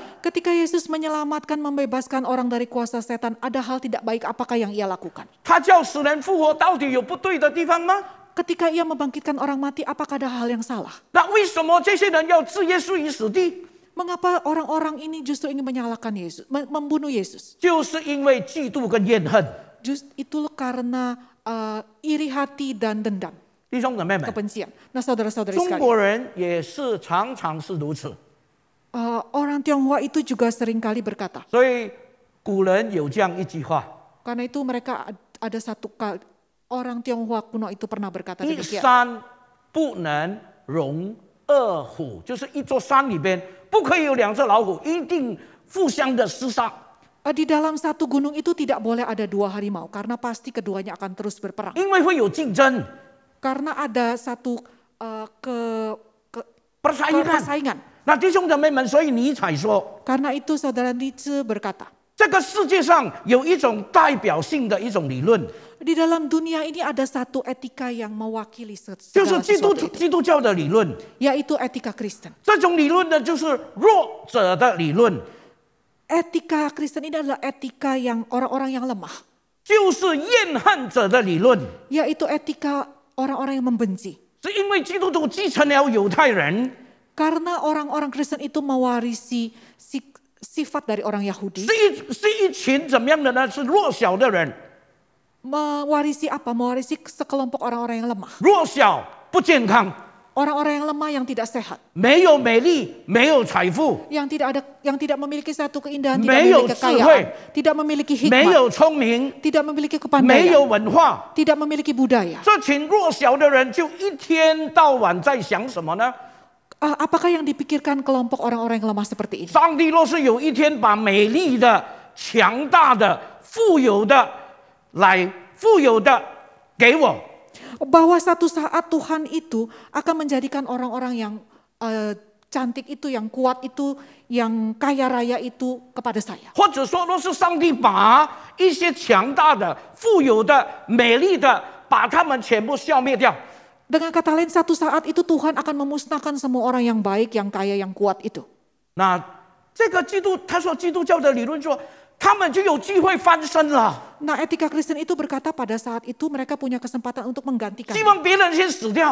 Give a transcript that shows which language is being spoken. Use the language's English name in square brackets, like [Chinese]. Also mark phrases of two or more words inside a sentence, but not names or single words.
[Indonesian] Ketika Yesus menyelamatkan, membebaskan orang dari kuasa setan, ada hal tidak baik apakah yang ia lakukan? [Chinese] 他叫死人复活，到底有不对的地方吗？ [Indonesian] Ketika ia membangkitkan orang mati, apakah ada hal yang salah? [Chinese] 那为什么这些人要置耶稣于死地？ [Indonesian] Mengapa orang-orang ini justru ingin menyalahkan Yesus, membunuh Yesus? [Chinese] 就是因为嫉妒跟怨恨。 [Indonesian] Itu karena iri hati dan dendam, [Chinese] 弟兄姊妹们， [Indonesian] kebencian. Nah, saudara-saudari [Chinese] 中 [Indonesian] sekalian, [Chinese] 国人也是常常是如此。 [Indonesian] orang Tionghoa itu juga seringkali berkata. [Chinese] 所以古人有这样一句话： [Indonesian] Karena itu mereka ada satu kali, orang Tionghoa kuno itu pernah berkata [Chinese] 一 [Indonesian] demikian. [Chinese] 山不能容二虎，就是一座山里边不可以有两只老虎，一定互相的厮杀。 [Indonesian] Di dalam satu gunung itu tidak boleh ada dua harimau karena pasti keduanya akan terus berperang. [Chinese] 因为会有竞争、 [Indonesian] Karena ada satu persaingan。 persaingan. [Chinese] 那弟兄姊妹们，所以尼采说， [Indonesian] Karena itu saudara Nietzsche berkata, [Chinese] 这个世界上有一种代表性的一种理论， [Indonesian] di dalam dunia ini ada satu etika yang mewakili [Chinese] 就是 [Indonesian] segala [Chinese] 基督 [Indonesian] sesuatu itu, [Chinese] 基督教的理论。 [Indonesian] yaitu etika Kristen. [Chinese] 这种理论呢，就是弱者的理论， [Indonesian] Etika Kristen ini adalah etika yang orang-orang yang lemah, [Chinese] 就是怨恨者的理论。 [Indonesian] yaitu etika orang-orang yang membenci. [Chinese] 是因为基督徒继承了犹太人， [Indonesian] Karena orang-orang Kristen itu mewarisi sifat dari orang Yahudi. [Chinese] 是一群怎么样的呢？是弱小的人， [Indonesian] Mewarisi apa? Mewarisi sekelompok orang-orang yang lemah. [Chinese] 弱小不健康， [Indonesian] Orang-orang yang lemah yang tidak sehat. [Chinese] 没有美丽，没有财富， [Indonesian] Yang tidak memiliki satu keindahan, tidak [Chinese] 没有 [Indonesian] memiliki [Chinese] 智慧， [Indonesian] kekayaan, tidak memiliki [Chinese] 没 [Indonesian] hikmat, [Chinese] 有聪明， [Indonesian] tidak memiliki [Chinese] 没有 [Indonesian] kepandaian, [Chinese] 文化。 [Indonesian] tidak memiliki budaya. [Chinese] 这群弱小的人就一天到晚在想什么呢？ [Indonesian] Apakah yang dipikirkan kelompok orang-orang yang lemah seperti ini? [Chinese] 上帝若是有一天把美丽的、强大的、富有的给我， [Indonesian] Bahwa satu saat Tuhan itu akan menjadikan orang-orang yang cantik itu, yang kuat itu, yang kaya raya itu kepada saya. [Chinese] 或者说，若是上帝把一些强大的、富有的、美丽的，把他们全部消灭掉， [Indonesian] Dengan kata lain, satu saat itu Tuhan akan memusnahkan semua orang yang baik, yang kaya, yang kuat itu. [Chinese] 那这个他说基督教的理论说，他们就有机会翻身了。 [Indonesian] Nah, etika Kristen itu berkata pada saat itu mereka punya kesempatan untuk menggantikan. [Chinese] 希望别人先死掉，